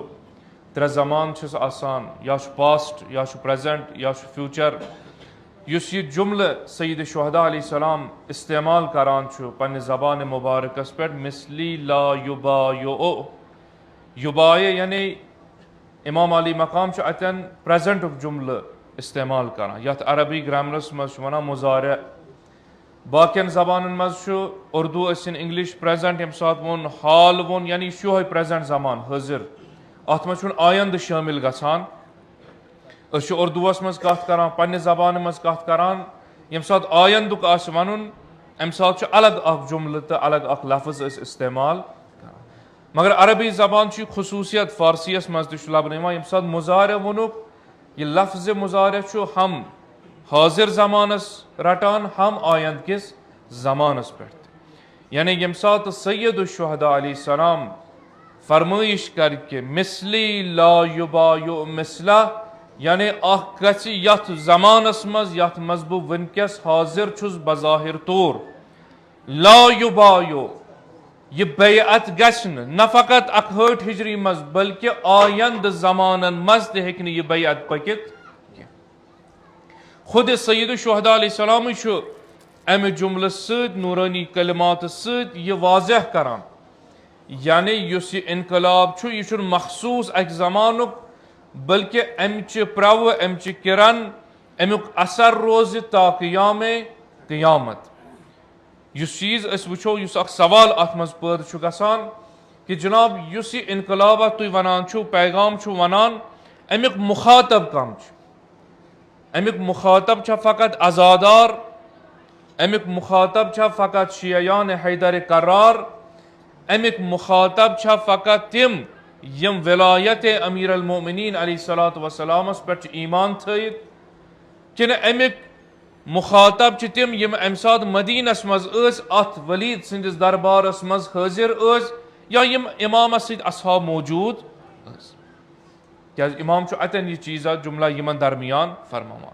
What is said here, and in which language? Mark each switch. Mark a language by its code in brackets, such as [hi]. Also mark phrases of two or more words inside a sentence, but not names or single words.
[ks] ترٛےٚ زمان چھُس آسان، یا چھُ پاسٹ، یا چھُ پریزنٹ، یا چھُ فیوچر. یُس یہ جملہٕ سید الشہداء [ar] علیہ السلام [ks] استعمال کران چھُ پننہِ زبانہِ مبارکس پٮ۪ٹھ، [ar] مثلی لا یبایع، [ks] یبایع یعنی امام علی مقام چھُ اتٮ۪ن پریزنٹُک جملہٕ استعمال کران یتھ عربی گرامرس منٛز چھُ ونان مضارع. باقین زبانن منٛز چھُ اردو ٲسِن انگلش پریزنٹ، ییٚمہِ ساتہٕ ووٚن حال ووٚن یعنی یہِ چھُ یِہوے پریزنٹ زمان حٲضِر. اتھ منٛز چھُنہٕ آیندٕ شٲمِل گژھان. أسۍ چھِ اردوٗوس منٛز کتھ کران، پننہِ زبانہِ منٛز کتھ کران، ییٚمہِ ساتہٕ آیندُک آسہِ ونُن امہِ ساتہٕ چھُ الگ اکھ جملہٕ تہٕ الگ اکھ لفظ أسۍ استعمال کران. مگر عربی زبان چھُ یہِ خصوٗصیت فارسیس منٛز تہِ چھُ لبنہٕ یِوان، ییٚمہِ ساتہٕ مضارع ووٚنُکھ یہِ لفظِ مضارع چھُ ہم حاضر زمانس رٹان ہم آیند کِس زمانس پٮ۪ٹھ تہِ. یعنی ییٚمہِ ساتہٕ سید الشہداء [ar] علیہ السلام [ks] فرمٲیش کر کہ [ar] مثلی لا یبایع مثلہ، [ks] یعنی اکھ گژھِ یتھ زمانس منٛز یتھ منٛز بہٕ وٕنکیٚس حاضر چھُس بظاہر طور، [ar] لا یبایع [ks] یہ بیعت گژھِ نہ فقط 61 ہجری منٛز بلکہ آیندٕ زمانن منٛز تہِ ہیٚکہِ نہٕ یہ بیعت پٔکِتھ کینٛہہ. خود سید الشہداء [ar] علیہ السلامٕے [ks] چھُ امہِ جملہٕ سۭتۍ نورانی کلمات سۭتۍ یہ واضح کران، یعنی یُس یہ انقلاب چھُ یہ چھُنہٕ مخصوٗص اکہِ زمانُک بلکہ امچہِ پرٛوٕ امچہِ کرن امیُک اثر روزِ تا قیامے قیامت. یُس چیٖز أسۍ وٕچھو، یُس اکھ سوال اتھ منٛز پٲدٕ چھُ گژھان کہ جناب یُس یہ انقلابہ تُہۍ ونان چھُو پیغام چھُو ونان امیُک مخاطب کم چھُ؟ امیُک مخاطب چھا فقط عزادار؟ امیُک مخاطب چھا فقط شیعیان حیدر کرار؟ امیُک مخاطب چھا فقط تم یم ولایت امیر المومنین [ar] علیہ الصلوۃ والسلامس [ks] پٮ۪ٹھ چھِ ایمان تھٲیِتھ، کِنہٕ امیُک مخاطب چھِ تم یم امہِ ساتہٕ مدینس منٛز ٲسۍ اتھ ولید سٕنٛدِس دربارس منٛز حٲضر ٲسۍ، یا یم امامس سۭتۍ اصحاب موجود ٲسۍ؟ کیٛازِ امام چھُ اتٮ۪ن یہ چیٖزا جملہ یمن درمیان فرماوان.